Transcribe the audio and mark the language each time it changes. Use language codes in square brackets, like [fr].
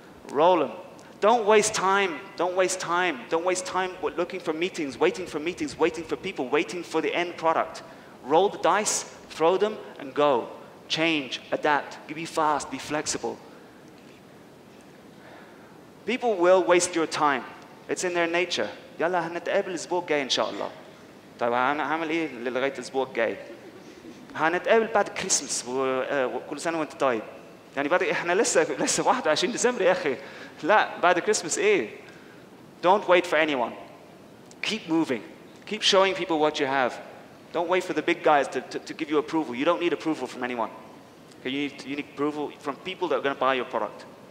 [en] Roll them. Don't waste time. Don't waste time. Don't waste time looking for meetings, waiting for people, waiting for the end product. Roll the dice, throw them, and go. Change, adapt, be fast, be flexible. People will waste your time. It's in their nature. [ar] يلا هنتقابل الأسبوع الجاي إن شاء الله. طيب أنا هعمل إيه لغاية الأسبوع الجاي؟ هنتقابل بعد كريسماس وكل سنة وأنت طيب. يعني بعد إحنا لسه 21 ديسمبر يا أخي. لا بعد كريسماس إيه؟ [en] Don't wait for anyone. Keep moving. Keep showing people what you have. Don't wait for the big guys to give you approval. You don't need approval from anyone. Okay, you need approval from people that are going to buy your product.